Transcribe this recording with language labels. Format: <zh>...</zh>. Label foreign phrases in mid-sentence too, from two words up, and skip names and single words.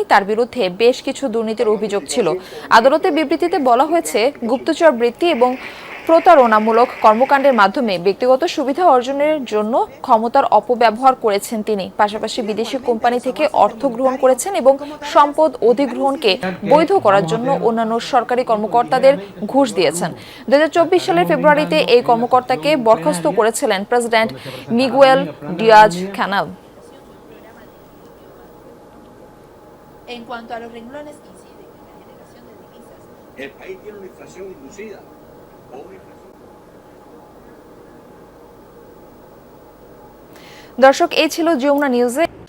<bn>তার বিরুদ্ধে বেশ কিছু দুর্নীতির অভিযোগ ছিল। আদালতে বিবৃতিতে বলা হয়েছে, গুপ্তচর বৃত্তি এবং প্রতারণামূলক কর্মকাণ্ডের মাধ্যমে ব্যক্তিগত সুবিধা অর্জনের জন্য ক্ষমতার অপব্যবহার করেছেন তিনি। পাশাপাশি বিদেশি কোম্পানি থেকে অর্থ গ্রহণ করেছেন এবং সম্পদ অধিগ্রহণকে বৈধ করার জন্য অন্যান্য সরকারি কর্মকর্তাদের ঘুষ দিয়েছেন। 2024 সালের ফেব্রুয়ারিতে এই কর্মকর্তাকে বরখাস্ত করেছিলেন প্রেসিডেন্ট মিগুয়েল ডিয়াজ ক্যানেল।</bn> <es>En cuanto a los renglones que inciden en la generación de divisas, el país tiene una inflación inducida.</es> <bn>দর্শক, এই ছিল যমুনা নিউজে।</bn>